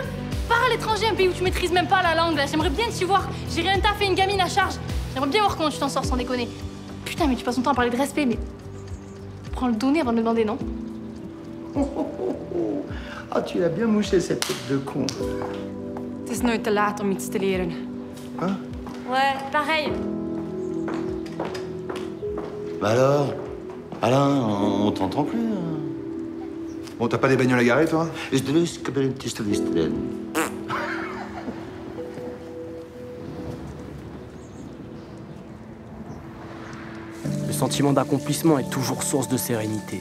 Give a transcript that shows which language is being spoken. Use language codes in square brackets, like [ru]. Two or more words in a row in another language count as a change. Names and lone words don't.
[fr] Pars à l'étranger, un pays où tu maîtrises même pas la langue, là. J'aimerais bien t'y voir. J'ai rien taffé une gamine à charge. J'aimerais bien voir comment tu t'en sors sans déconner. Putain, mais tu passes ton temps à parler de respect, mais... Prends le donner avant de me demander, non? Ah, tu l'as bien mouché, cette tête de con. [nl] Het is nooit te laat om iets te leren. [fr] Hein? Ouais, pareil. Bah alors, Alain, on t'entend plus. Hein. Bon, t'as pas des bagnoles à garer, toi? Je te laisse comme une petite liste. Le sentiment d'accomplissement est toujours source de sérénité.